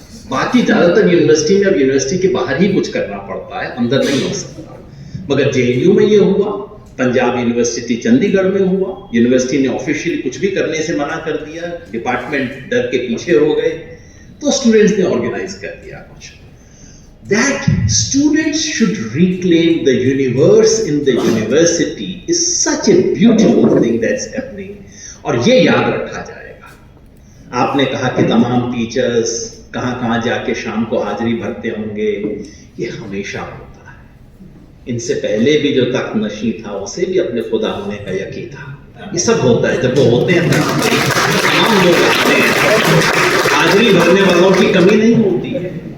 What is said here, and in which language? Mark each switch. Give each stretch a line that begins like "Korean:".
Hindi: बाकी ज्यादातर यूनिवर्सिटी में अब यूनिवर्सिटी के बाहर ही कुछ करना पड़ता है, अंदर नहीं हो सकता। मगर जेएनयू में ये हुआ, पंजाब यूनिवर्सिटी चंडीगढ़ में हुआ। यूनिवर्सिटी ने ऑफिशियली कुछ भी करने से मना कर दिया, डिपार्टमेंट डर के पीछे हो गए, तो स्टूडेंट्स ने ऑर्गेनाइज कर दिया कुछ।
English: That students should reclaim the universe in the university is such a beautiful thing that's happening,
Hindi: और ये याद रखा जाएगा। आपने कहा कि तमाम टीचर्स कहां जाके शाम को हाजिरी भरते होंगे, ये हमेशा होता है। इनसे पहले भी जो तख्त नशी था उसे भी अपने खुदा होने का यकीन था। ये सब होता है, जब वो होते हैं तमाम लोग आते हैं, हाजिरी भरने वालों की कमी नहीं होती है।